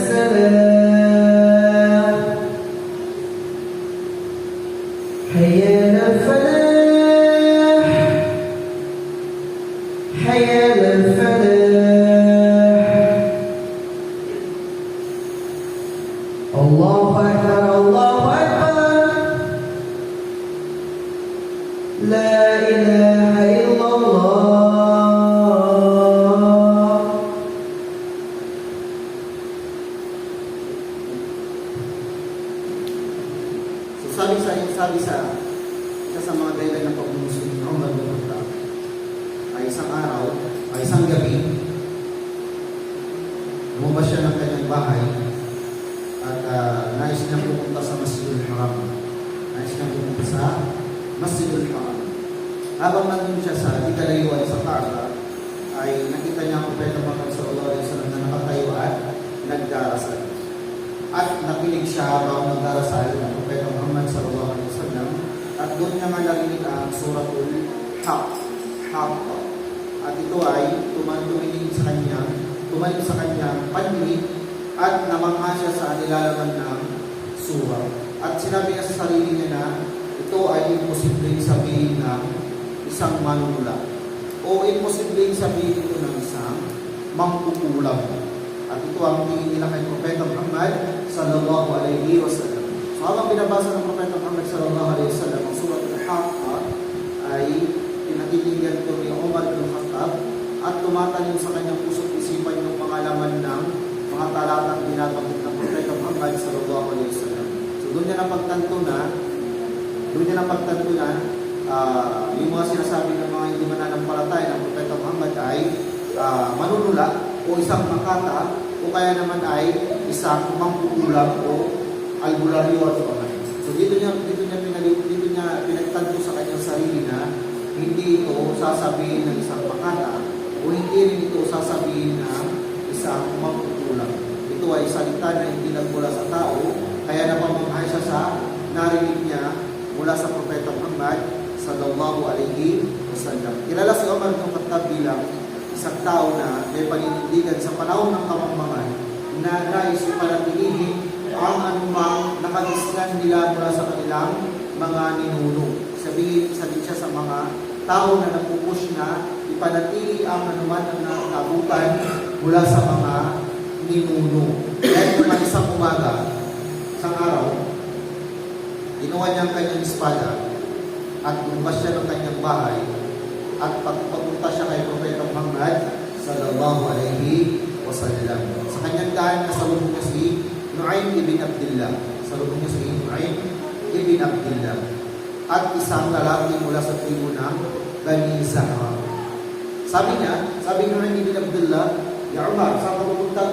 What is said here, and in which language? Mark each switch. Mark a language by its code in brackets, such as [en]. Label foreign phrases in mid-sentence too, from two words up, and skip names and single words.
[ar] السلام حي على الفلاح حي على الفلاح الله أكبر الله أكبر لا إله إلا الله [tl] So sabi sa isa sa mga dahilan ng pagmumuslim ng Umar bin Khattab ay isang araw, ay isang gabi, lumabas siya ng kanyang bahay at nais niyang pumunta sa Masjidul Haram. Nais niyang pumunta sa Masjidul Haram. Habang nandun siya sa ikalayuan sa Kaaba, ay nakita niya ang Propeta Muhammad [ar] صلى الله عليه وسلم [tl] na nakatayo at nagdarasal. At nakinig siya habang nagdarasal ng Propeta Muhammad [ar] صلى الله عليه وسلم [tl] at doon niya nga narinig ang suratul Haqqa. At ito ay tumaling sa kanyang pandinig at namangha siya sa nilalaman ng surah. At sinabi niya sa sarili niya na ito ay imposibleng sabihin ng isang manunula o imposibleng sabihin ito ng isang mangkukulam. At ito ang tingin nila kay Propeta Muhammad [ar] صلى الله عليه وسلم. [tl] So habang binabasa ng Propeta Muhammad [ar] صلى الله عليه وسلم [tl] ang surah Al-Haqqa ay pinakikinggan ito ni Umar bin Khattab at tumatanim sa kanyang puso't isipan yung pangalaman ng mga talatang binabanggit ng Propeta Muhammad [ar] صلى الله عليه وسلم. [tl] So doon niya napagtanto na yung mga sinasabi ng mga hindi mananampalataya ng Propeta Muhammad ay manunula o isang makata o kaya naman ay isang mangkukulam o albularyo at mga. So dito niya pinagtanto sa kanyang sarili na hindi ito sasabihin ng isang makata o hindi rin ito sasabihin ng isang mangkukulam. Ito ay salita na hindi nagmula sa tao, kaya napamanghay siya sa narinig niya mula sa Propeta Muhammad [ar] صلى الله عليه وسلم. [tl] Kilala si Umar bin Khattab bilang isang tao na may paninindigan sa panahon ng kamangmangan na nais ipanatilihin ang anumang nakagisnan nila mula sa kanilang mga ninuno. Sabihin siya sa mga tao na nagpupush na ipanatili ang anuman ang nakabutan mula sa mga ninuno. Dahil naman isang umaga, isang araw, ginawa niya ang kanyang espada at lumabas siya ng kanyang bahay at pagpunta siya kay Propeta Muhammad [ar] صلى الله عليه وسلم. [tl] Sa kanyang daan, nasalubong niya si Nu'aym ibn Abdullah. Salubong niya si Nu'aym ibn Abdullah at isang lalaki mula sa tribu ng Bani Zahra. Sabi Nu'aym ibn Abdullah, "Ya Umar, saan ka pupunta?